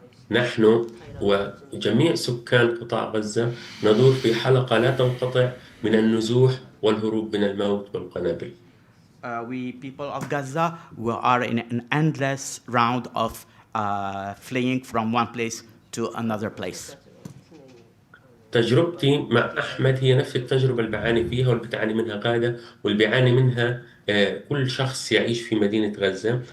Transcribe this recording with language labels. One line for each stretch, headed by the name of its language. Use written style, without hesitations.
Arabic: نحن وجميع سكان قطاع غزة ندور في حلقة لا تنقطع من النزوح والهروب من الموت والقنابل.
English: We people of Gaza, we are in an endless round of fleeing from one place to another place.
Arabic: تجربتي مع أحمد هي نفس التجربة اللي بعاني فيها واللي بتعاني منها غادة واللي بيعاني منها كل شخص يعيش في مدينة غزة.